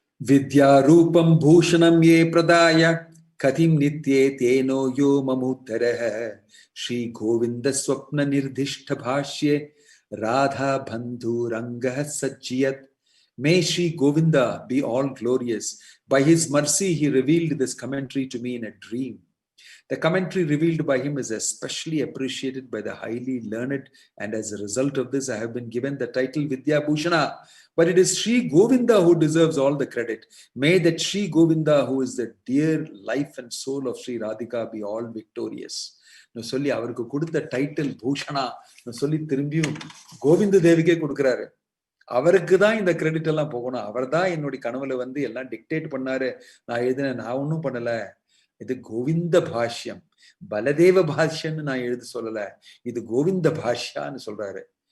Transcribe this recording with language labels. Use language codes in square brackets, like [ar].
[sa] வித்யா ரூபம் பூஷணம் ஏ பிரதாய கதிம் நித்யே தேனோ யோ மமுத்தரஹ Sri Govind Swapna நிர்திஷ்ட பாஷ்யே Radha பந்துரங்கஹ சஜ்ஜியத். [en] May Sri Govinda be all glorious. By his mercy, he revealed this commentary to me in a dream. The commentary revealed by him is especially appreciated by the highly learned, and as a result of this, I have been given the title Vidya Bhushana. But it is Sri Govinda who deserves all the credit. May that Sri Govinda, who is the dear life and soul of Sri Radhika, be all victorious. [ta] சொல்லி அவருக்கு கொடுத்த title பூஷணா சொல்லி திரும்பியும் கோவிந்த தேவிக்கே கொடுக்கிறாரு. அவருக்கு தான் இந்த credit எல்லாம் போகணும், அவர் தான் என்னுடைய கனவுல வந்து எல்லாம் டிக்டேட் பண்ணாரு, நான் எழுதினேன், நான் ஒன்னும் பண்ணல, இது கோவிந்த பாஷ்யம், பலதேவ பாஷ்யம்னு நான் எழுத சொல்லல, இது கோவிந்த பாஷ்யான்னு சொல்றாரு.